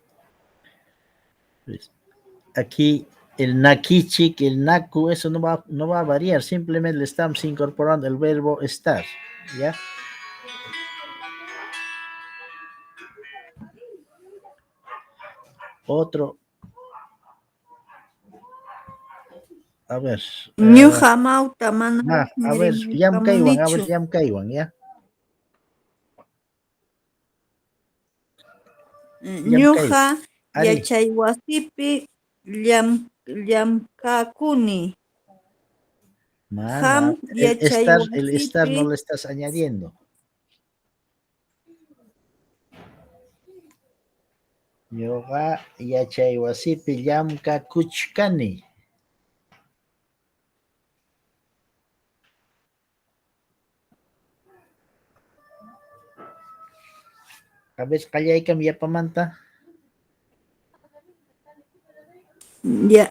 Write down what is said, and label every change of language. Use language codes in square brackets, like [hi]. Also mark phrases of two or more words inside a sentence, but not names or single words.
[es] Pues, aquí el nakichik, el naku, eso no va a variar, simplemente le estamos incorporando el verbo estar, ¿ya? Otro. A ver. [qu] Ñuqa mauta mana [es] A ver, [qu] munichu. llamkaywan, ¿ya? Ñuqa Ari. yachaywasipi llamkakuni. Ham [es] El estar no [qu] yachaywasipi. [es] lo estás añadiendo. [qu] Yoga yachaywasipi llamka kuchkani. A ver, qallaykam yapamanta. [es] Ya.